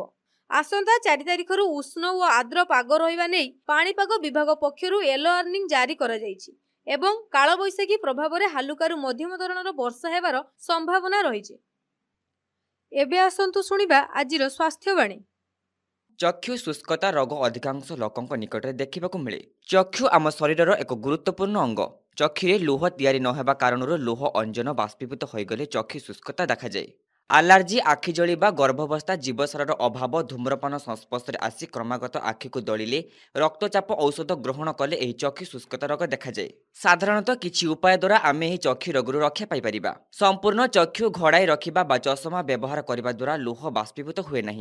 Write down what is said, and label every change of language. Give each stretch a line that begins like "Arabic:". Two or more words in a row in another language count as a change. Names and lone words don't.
Odia: ଆସନ୍ତା 4 ତାରିଖରୁ ଉଷ୍ଣ ଆଉ ଆର୍ଦ୍ର ପାଗ ରହିବା ନେଇ ପାଣିପାଗ ବିଭାଗ ପକ୍ଷରୁ
English: yellow warning
Odia: ଜାରି କରା ଯାଇଛି ଏବଂ କାଳ ବୈଶାଖୀ ପ୍ରଭାବ ରେ ହାଲୁକାରୁ ମଧ୍ୟମ ଧରଣର ବର୍ଷା ହେବାର ସମ୍ଭାବନା ରହିଛି। ଏବେ ଆସନ୍ତୁ ଶୁଣିବା ଆଜିର ସ୍ୱାସ୍ଥ୍ୟବାଣୀ। ଚକ୍ଷୁ ଶୁଷ୍କତା ରୋଗ ଅଧିକାଂଶ ଲୋକଙ୍କ ନିକଟରେ ଦେଖିବାକୁ ମିଳେ। ଚକ୍ଷୁ ଆମ ଶରୀରର ଏକ ଗୁରୁତ୍ୱପୂର୍ଣ୍ଣ ଅଙ୍ଗ। ଚକ୍ଷୁରେ ଲୁହ ତିଆରି ନହେବା କାରଣରୁ ଲୁହ ଅଞ୍ଜନ ବାଷ୍ପୀଭୂତ ହୋଇଗଲେ ଚକ୍ଷୁ ଶୁଷ୍କତା ଦେଖାଯାଏ। ଆଲର୍ଜି, ଆଖି ଜଳିବା, ଗର୍ଭାବସ୍ଥା, ଜୀବସାରର ଅଭାବ, ଧୂମ୍ରପାନ ସଂସ୍ପର୍ଶରେ ଆସି କ୍ରମାଗତ ଆଖିକୁ ଦଳିଲେ, ରକ୍ତଚାପ ଔଷଧ ଗ୍ରହଣ କଲେ ଏହି ଚକ୍ଷୁ ଶୁଷ୍କତା ରୋଗ ଦେଖାଯାଏ। ସାଧାରଣତଃ କିଛି ଉପାୟ ଦ୍ୱାରା ଆମେ ଏହି ଚକ୍ଷୁ ରୋଗରୁ ରକ୍ଷା ପାଇପାରିବା। ସମ୍ପୂର୍ଣ୍ଣ ଚକ୍ଷୁ ଘୋଡ଼ାଇ ରଖିବା ବା ଚଷମା ବ୍ୟବହାର କରିବା ଦ୍ୱାରା ଲୁହ ବାଷ୍ପୀଭୂତ ହୁଏ ନାହିଁ।